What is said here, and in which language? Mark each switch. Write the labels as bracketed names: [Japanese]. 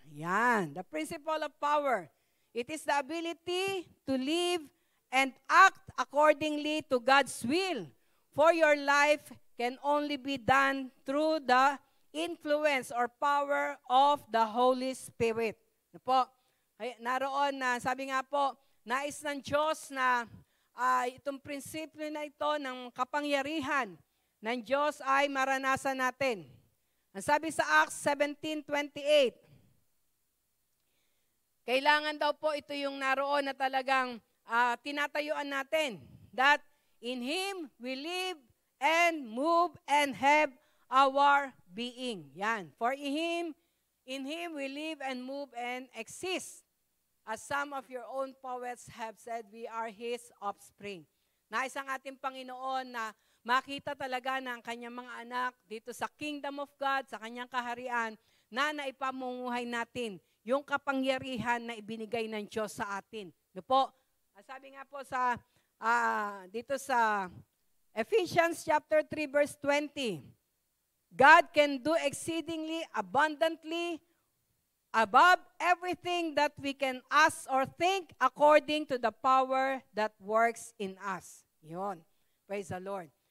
[English] Yan, the principle of power. It is the ability to live and act accordingly to God's will. For your life can only be done through the influence or power of the Holy Spirit. [Filipino] Ano po? Naroon na, sabi nga po, nais ng Diyos na itong prinsipyo na ito ng kapangyarihan ng Diyos ay maranasan natin. Ang sabi sa Acts 17:28, kailangan daw po ito yung naroon na talagang tinatayuan natin. [English] That in Him we live and move and have our being. Yan. For in Him we live and move and exist. As some of your own poets have said, we are His offspring. [Filipino] Nais ang ating Panginoon na makita talaga ng kanyang mga anak dito sa [English] kingdom of God, [Filipino] sa kanyang kaharian, na naipamumuhay natin yung kapangyarihan na ibinigay ng Diyos sa atin. No po? Sabi nga po sa dito sa [English] Ephesians chapter 3 verse 20, God can do exceedingly abundantly above everything that we can ask or think according to the power that works in us. Yun. Praise the Lord.